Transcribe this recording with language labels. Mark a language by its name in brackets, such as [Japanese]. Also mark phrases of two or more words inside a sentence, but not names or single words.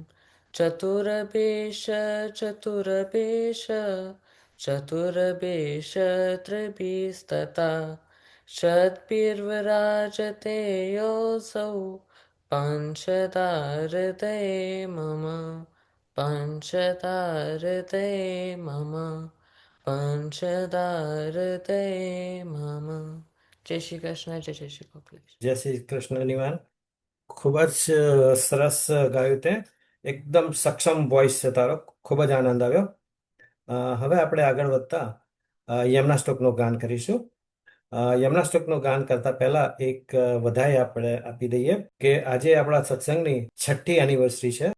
[Sanskrit] चतुरभेश त्रिभिस्तथा षड्भिर्विराजते योऽसौ पंचदारते मम पंचदारते મમ. [Gujarati] જય શ્રી કૃષ્ણ. જય શ્રી ગોપાલ. જય શ્રી કૃષ્ણ નિવાન. ખૂબ જ સરસ ગાયું તે. એકદમ સક્ષમ વોઇસ છે તારો. ખૂબ જ આનંદ આવ્યો. હવે આપણે આગળ વધતા યમના સ્તોત્રનું ગાન કરીશું. યમના સ્તોત્રનું ગાન કરતા પહેલા એક વધાઈ આપણે આપી દઈએ કે આજે આપણા સત્સંગની 6ઠ્ઠી એનિવર્સરી છે.